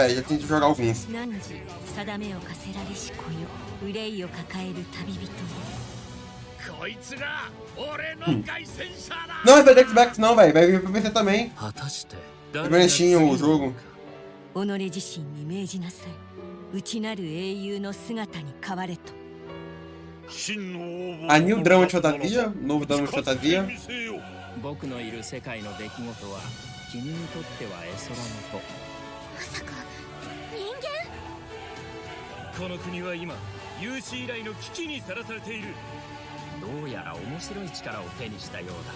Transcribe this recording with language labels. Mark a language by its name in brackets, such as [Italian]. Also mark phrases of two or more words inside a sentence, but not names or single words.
[Portuguese] Já tentei jogar alguns. Não, é da Xbox não, velho. Vai vir pra PC também. É bonitinho o jogo. A New Drama de Fantasia? Novo Drama de Fantasia? [Japanese] 僕のいる世界の出来事は君にとっては絵空事。まさか人間？この国は今有史以来の危機にさらされている。どうやら面白い力を手にしたようだ。